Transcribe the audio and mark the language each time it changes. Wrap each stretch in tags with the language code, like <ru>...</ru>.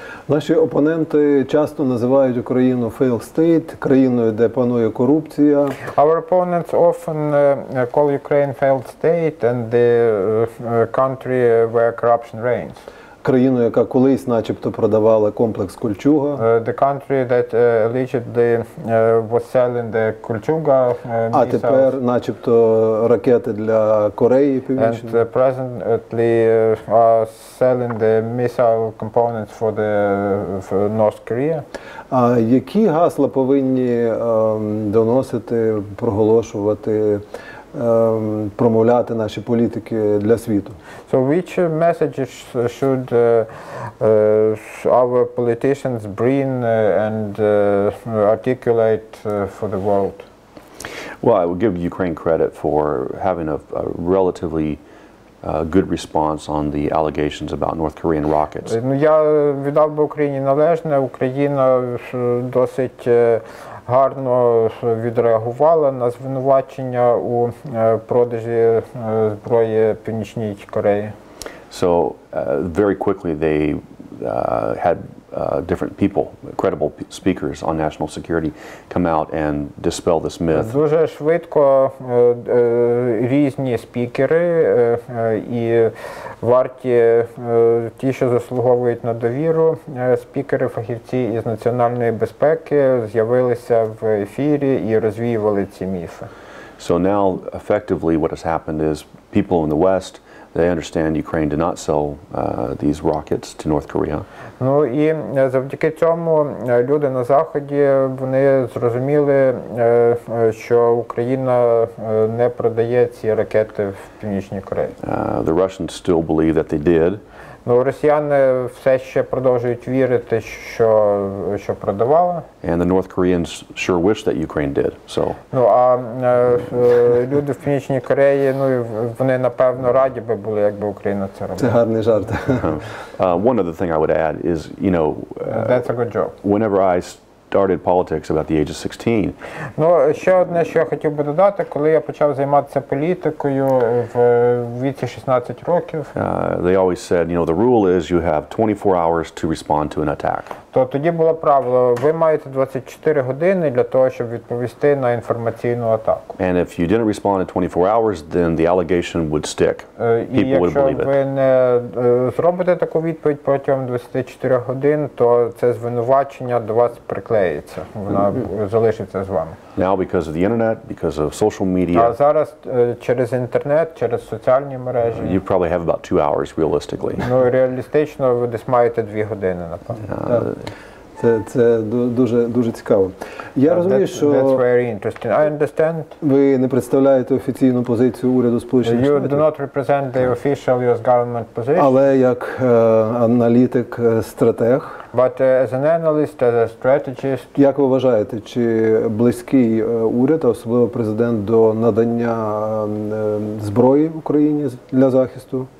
<uk>Наші опоненти часто називають Україну failed state, країною, де панує корупція.</uk> <en>Our opponents often call Ukraine failed state and the country where corruption reigns.</en> <uk>Країну, яка колись начебто продавала комплекс Кольчуга.</uk> <en>The country that allegedly was selling the Кольчуга missiles.</en> <uk>А тепер начебто ракети для Кореї Північної.</uk> <en>And presently selling the missile components for North Korea.</en> <uk>А які гасла повинні доносити, проголошувати, промовляти наші політики для світу?</uk> <en>So which messages should our politicians bring and articulate for the world? Well, I would give Ukraine credit for having a relatively good response on the allegations about North Korean rockets.</en> <uk>Ну, я віддав би Україні належне. Україна досить гарно відреагувала на звинувачення у продажі зброї Північній Кореї.</uk> <en>So very quickly they had different people, credible speakers on national security, come out and dispel this myth.</en> <uk>Дуже швидко різні спікери і варті, ті, що заслуговують на довіру, спікери, фахівці із національної безпеки з'явилися в ефірі і розвіювали ці міфи.</uk> <en>So now effectively what has happened is people in the West, they understand Ukraine did not sell these rockets to North Korea.</en> <uk>Ну і завдяки цьому люди на Заході, вони зрозуміли, що Україна не продає ці ракети в Північній Кореї.</uk> <en>The Russians still believe that they did.</en> <uk>Ну, росіяни все ще продовжують вірити, що продавали.</uk> <en>And the North Koreans sure wish that Ukraine did. So.</en> <uk>Ну, а люди в Північній Кореї, ну, вони, напевно, раді би були, якби Україна це робила. Це гарний жарт.</uk> <en>One other thing I would add is, you know, That's a good job. Whenever I started politics about the age of 16.</en> <uk>Ну, ще одне, що я хотів би додати, коли я почав займатися політикою в віці 16 років.</uk> <en>They always said, you know, the rule is you have 24 hours to respond to an attack.</en> <uk>То тоді було правило, ви маєте 24 години для того, щоб відповісти на інформаційну атаку.</uk> <en>And if you didn't respond in 24 hours, then the allegation would stick. People would believe it.</en> <uk>І якщо ви не зробите таку відповідь протягом 24 годин, то це звинувачення до вас приклеїться. Вона залишиться з вами.</uk> <en>Now because of the internet, because of social media.</en> <uk>А зараз через інтернет, через соціальні мережі.</uk> <en>You probably have about 2 hours realistically.</en> <uk>Ну, реалістично ви десь маєте 2 години, напевно. Це дуже цікаво. Я розумію, що</uk> <en>That's very interesting. I understand.</en> <uk>Ви не представляєте офіційну позицію уряду Сполучених</uk> <en>You</en> <uk>Штатів.</uk> <en>do not represent the official US government position.</en> <uk>Але як аналітик, стратег.</uk> <en>But as an analyst, as a strategist.</en> <uk>Як ви вважаєте, чи близький уряд, а особливо президент, до надання зброї Україні для захисту?</uk>